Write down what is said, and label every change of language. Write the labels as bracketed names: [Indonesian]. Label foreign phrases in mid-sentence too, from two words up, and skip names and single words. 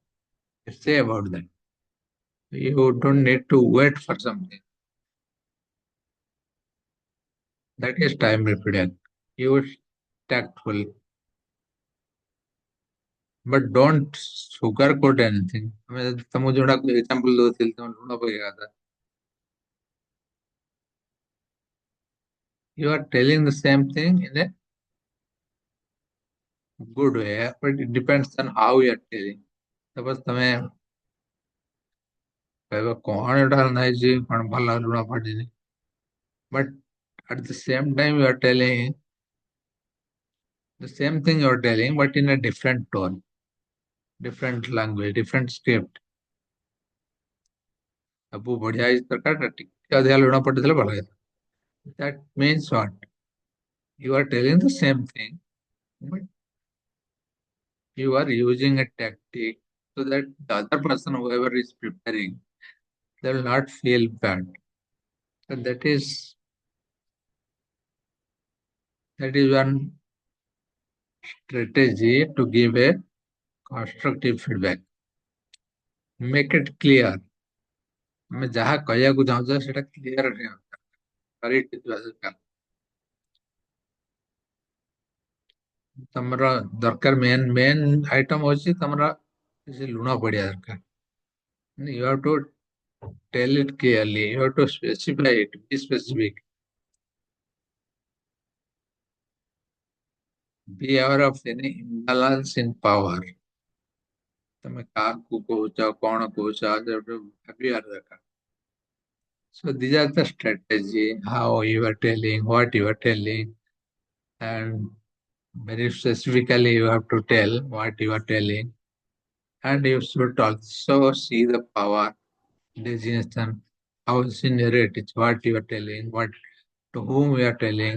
[English] You say about that. You don't need to wait for something. That is timely feedback. Use tactful, but don't sugarcoat anything. [Odia] ଆମେ ଯଦି ତମକୁ ଯୋଉଟା ଏକ୍ସାମ୍ପଲ ଦଉଥିଲି ତମେ ଲୁଣ ପକେଇବା କଥା. [English] You are telling the same thing in a good way, but it depends on how you are telling. [Odia] Suppose ତମେ କହିବ କଣ ଏଟା ନାଇଁଛି କଣ ଭଲ ଲୁଣ ପଡିନି. [English] But at the same time you are telling the same thing you are telling, but in a different tone, different language, different script. [Odia] ସବୁ ବଢିଆ ହେଇଛି ତରକାରୀଟା ଟିକେ ଅଧିକା ଲୁଣ ପଡିଥିଲେ ଭଲ ହେଇଥାନ୍ତା. [English] That means what? You are telling the same thing, but you are using a tactic so that the other person, whoever is preparing, they will not feel bad. So that is one strategy to give a constructive feedback. Make it clear. [Odia] ଆମେ ଯାହା କହିବାକୁ ଚାହୁଁଛ ସେଟା କ୍ଲିୟର ରହିବା ଦରକାର. Clarity ଥିବା ଦରକାର. ତମର ଦରକାର [English] main item [Odia] ହଉଛି ତମର କିଛି ଲୁଣ ପଡିବା ଦରକାର. [English] You have to tell it clearly. You have to specify it. Be specific. Be aware of any imbalance in power. [Odia] ତମେ କାହାକୁ କହୁଛ କଣ କହୁଛ ଭାବିବାର ଦରକାର. [English] So these are the strategy, how you are telling, what you are telling, and very specifically you have to tell what you are telling. And you should also see the power, designation, how senior it is, what you are telling, what to whom you are telling.